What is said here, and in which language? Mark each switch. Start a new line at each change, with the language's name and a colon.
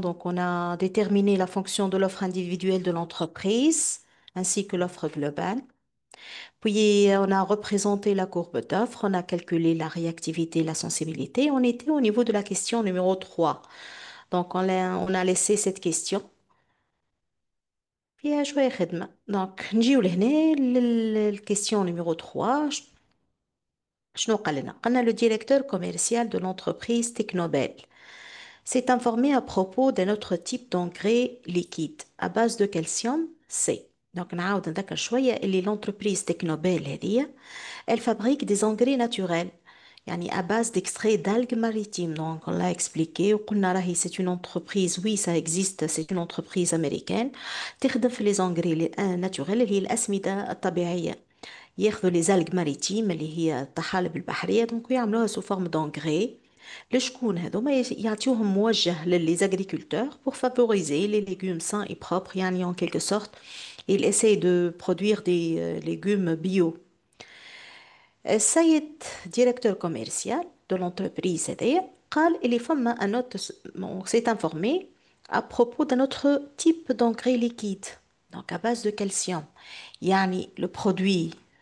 French: Donc, on a déterminé la fonction de l'offre individuelle de l'entreprise ainsi que l'offre globale. Puis, on a représenté la courbe d'offre, on a calculé la réactivité et la sensibilité. On était au niveau de la question numéro 3. Donc, on a laissé cette question.
Arabic: فيها شوية خدمة. نجيو لهنا للكيستيون numéro 3. شنو قال لنا؟ قالنا
French: le directeur commercial de l'entreprise Technobel s'est informé à propos d'un autre type d'engrais liquide à base de calcium C. Donc
Arabic: نعاود نذكر شوية اللي
French: l'entreprise Technobel هذه elle fabrique des engrais naturels يعني à base d'extraits d'algues maritimes. Donc on l'a expliqué
Arabic: وقلنا راهي
French: c'est une entreprise, oui ça existe, c'est une entreprise américaine
Arabic: تخدم في
French: les engrais naturels
Arabic: اللي هي الأسمدة الطبيعية.
French: ياخذوا لي زالغ ماريتيم
Arabic: اللي هي الطحالب البحريه
French: دونك
Arabic: يعملوها
French: سو فورم دونغري
Arabic: لشكون هذوما يعطيوهم موجه
French: للي زاغريكولتور pour favoriser les légumes sains et propres يعني en quelque sorte il essaie de produire des légumes bio. السيد directeur commercial de l'entreprise
Arabic: هذايا قال اللي فما
French: un autre on s'est informé à propos d'un autre type d'engrais liquide donc à base de calcium يعني le produit